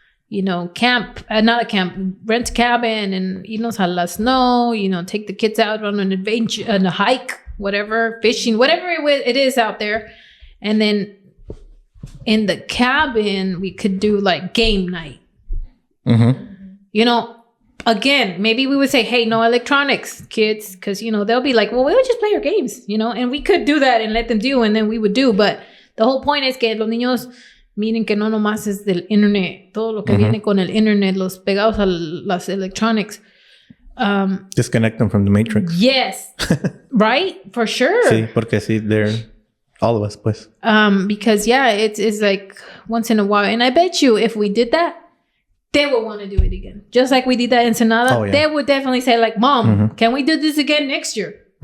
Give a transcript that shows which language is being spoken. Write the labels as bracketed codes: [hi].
[en] You know, not a camp, rent a cabin and [es] irnos a la [en] snow, you know, take the kids out on an adventure, on a hike, whatever, fishing, whatever it is out there. And then in the cabin, we could do like game night. You know, again, maybe we would say, hey, no electronics, kids, because, you know, they'll be like, well, we would just play our games, you know, and we could do that and let them do, and then we would do. But the whole point is [es] que los niños miren que no nomás es del internet, todo lo que viene con el internet, los pegados a las electronics. [en] Disconnect them from the matrix. Yes. Right? For sure. [es] Sí, porque sí, [en] they're all of us, [es] pues. [en] Because, it's like once in a while. And I bet you if we did that, they would want to do it again. Just like we did that in Ensenada. Oh, yeah. They would definitely say like, Mom, can we do this again next year?